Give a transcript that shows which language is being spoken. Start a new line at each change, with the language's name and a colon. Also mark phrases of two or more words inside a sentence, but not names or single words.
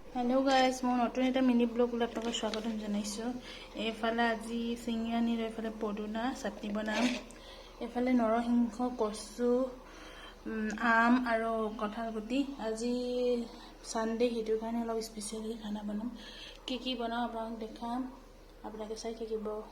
English: hello guys
Assamese: মই নতুন এটা মিনি ব্লগ আপোনালোক স্বাগতম জনাইছো। एफाले আজি চিঙি আনি এফালে পদুনা চাটনি বনাম। এফালে নৰসিংহ কচু আম আৰু কঁঠাল গুটি। আজি সানডে হেতু কাৰণে অলপ স্পেশালি খানা বনাম। কি বনাও আপোনাক দেখাম, আপোনালোকে চাই থাকিব।